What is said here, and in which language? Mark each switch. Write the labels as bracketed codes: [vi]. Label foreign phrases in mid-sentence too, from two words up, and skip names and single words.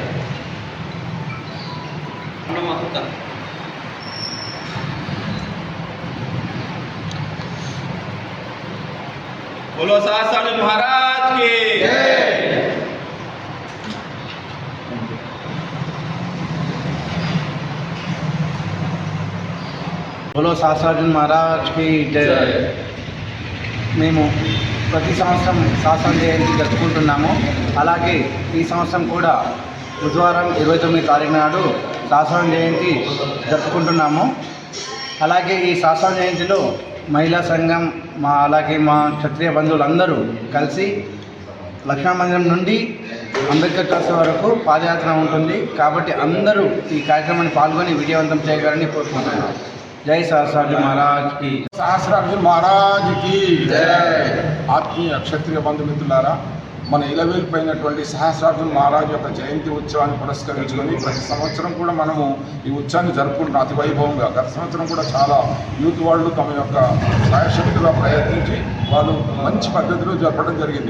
[hi] बोलो शास्त्रार्जुन महाराज की जय। बोलो शास्त्रार्जुन महाराज की जय। [te] మేము ప్రతి సంవత్సరం శాస్త్ర జయంతి జరుపుకుంటున్నాము. అలాగే ఈ సంవత్సరం కూడా బుధవారం 29 తారీఖు నాడు శాస్త్ర జయంతి జరుపుకుంటున్నాము. అలాగే ఈ శాస్త్ర జయంతిలో మహిళా సంఘం అలాగే మా క్షత్రియ బంధువులందరూ కలిసి లక్ష్మణ మందిరం నుండి అంబేద్కర్ ట్రస్ట్ వరకు పాదయాత్ర ఉంటుంది. కాబట్టి అందరూ ఈ కార్యక్రమాన్ని పాల్గొని విజయవంతం చేయగలని కోరుకుంటున్నాను. [hi] జై सहस्रार्जुन महाराज की। सहस्रार्जुन महाराज की जय। [te] ఆత్మీయ క్షత్రియ బంధుమిత్రులారా, మన ఇలవేల్పోయినటువంటి సహస్రార్జున మహారాజ్ యొక్క జయంతి ఉత్సవాన్ని పురస్కరించుకొని ప్రతి సంవత్సరం కూడా మనము ఈ ఉత్సవాన్ని జరుపుకుంటున్నాం అతి వైభవంగా. గత సంవత్సరం కూడా చాలా యూత్ వాళ్ళు తమ యొక్క సాయశక్తిగా ప్రయత్నించి వాళ్ళు మంచి పద్ధతిలో జరపడం జరిగింది.